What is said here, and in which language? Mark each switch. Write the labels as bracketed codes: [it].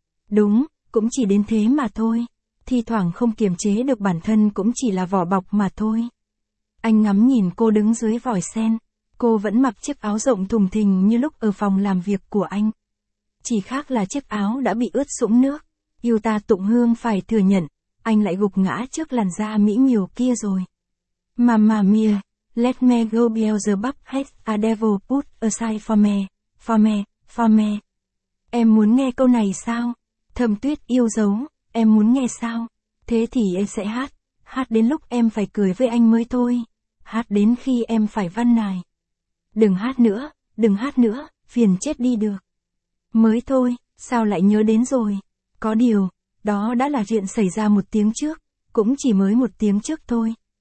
[vi] Đúng, cũng chỉ đến thế mà thôi, thi thoảng không kiềm chế được bản thân cũng chỉ là vỏ bọc mà thôi. Anh ngắm nhìn cô đứng dưới vòi sen. Cô vẫn mặc chiếc áo rộng thùng thình như lúc ở phòng làm việc của anh. Chỉ khác là chiếc áo đã bị ướt sũng nước. Yêu ta Tụng Hương phải thừa nhận, anh lại gục ngã trước làn da mỹ miều kia rồi. [en] Mamma mia, let me go Beelzebub has a devil put aside for me, for me, for me. [vi] Em muốn nghe câu này sao? Thâm Tuyết yêu dấu, em muốn nghe sao? Thế thì em sẽ hát, hát đến lúc em phải cười với anh mới thôi. Hát đến khi em phải van nài. Đừng hát nữa, phiền chết đi được. Mới thôi, sao lại nhớ đến rồi? Có điều, đó đã là chuyện xảy ra một tiếng trước, cũng chỉ mới một tiếng trước thôi.